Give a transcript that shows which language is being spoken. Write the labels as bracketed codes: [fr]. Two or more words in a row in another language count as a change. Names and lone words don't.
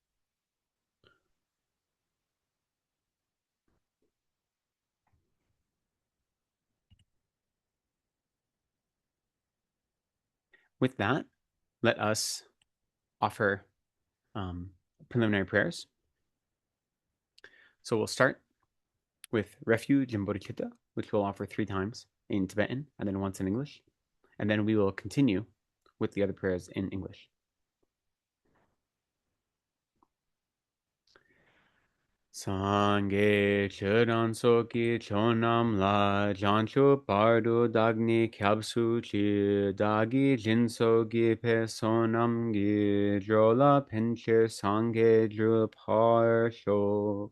[en] With that, let us offer preliminary prayers. So we'll start with refuge and bodhicitta, which we'll offer 3 times in Tibetan and then once in English. And then we will continue with the other prayers in English. [bo] སངས་རྒྱས་ཆོས་དང་ཚོགས་ཀྱི་མཆོག་རྣམས་ལ། བྱང་ཆུབ་བར་དུ་བདག་ནི་སྐྱབས་སུ་མཆི། བདག་གིས་སྦྱིན་སོགས་བགྱིས་པའི་བསོད་ནམས་ཀྱིས། འགྲོ་ལ་ཕན་ཕྱིར་སངས་རྒྱས་འགྲུབ་པར་ཤོག.